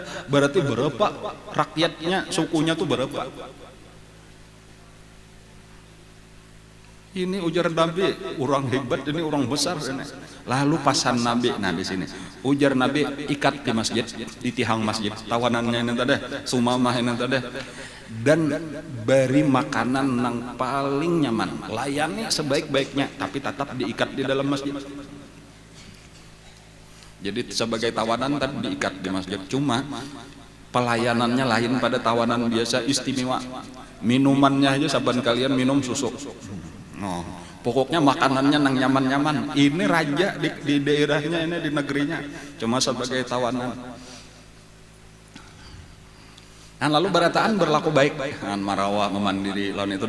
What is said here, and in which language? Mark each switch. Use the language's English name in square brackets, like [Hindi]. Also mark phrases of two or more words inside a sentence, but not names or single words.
[Banjar] Berarti berapa rakyatnya sukunya tuh berapa? Ini ujar Nabi, orang hebat ini orang besar ini. Lalu pasan Nabi, nah di sini ujar Nabi ikat di masjid, di tihang masjid, tawanannya ini tadi, Sumamah ini tadi, dan beri makanan yang paling nyaman, layani sebaik-baiknya, tapi tetap diikat di dalam masjid. Jadi sebagai tawanan tadi diikat di masjid, cuma pelayanannya lain pada tawanan biasa, istimewa. Minumannya aja saban kalian minum susu. Pokoknya makanannya nang nyaman-nyaman. Ini raja di daerahnya ini di negerinya, cuma sebagai tawanan. Lalu barataan berlaku baik, marawa memandiri lawan itu.